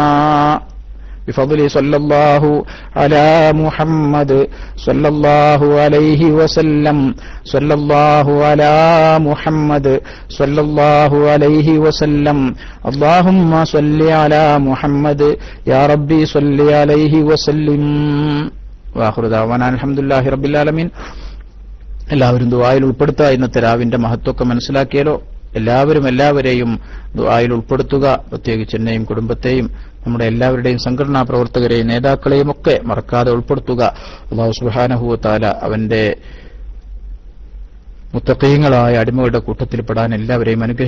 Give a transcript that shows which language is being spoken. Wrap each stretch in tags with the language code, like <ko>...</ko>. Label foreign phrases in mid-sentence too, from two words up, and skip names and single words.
<ar>بفضل صلى الله على محمد صلى الله عليه وسلم. صلى الله على محمد صلى الله عليه وسلم. اللهم صل على محمد يا ربي صل عليه وسلم. وآخر دعوانا الحمد لله رب العالمين.</ar> <ml>എല്ലാവരും ദുആയിൽ ഉൾപ്പെടുത്തുക. ഇന്നത്തെ രാവിന്റെ മഹത്വമൊക്കെ മനസ്സിലാക്കിയാലോ. എല്ലാവരെയും ദുആയിൽ ഉൾപ്പെടുത്തുക. പ്രത്യേകിച്ച് എന്നെയും കുടുംബത്തെയും നമ്മുടെ എല്ലാവരുടെയും സംഘടനാ പ്രവർത്തകരെയും നേതാക്കളെയും ഒക്കെ മറക്കാതെ ഉൾപ്പെടുത്തുക.</ml> <ar>الله سبحانه وتعالى</ar> <ml>അവന്റെ മുത്തഖീങ്ങളായ അടിമകളുടെ കൂട്ടത്തിൽ പെടാൻ എല്ലാവരെയും അനുഗ്രഹിക്കട്ടെ.</ml>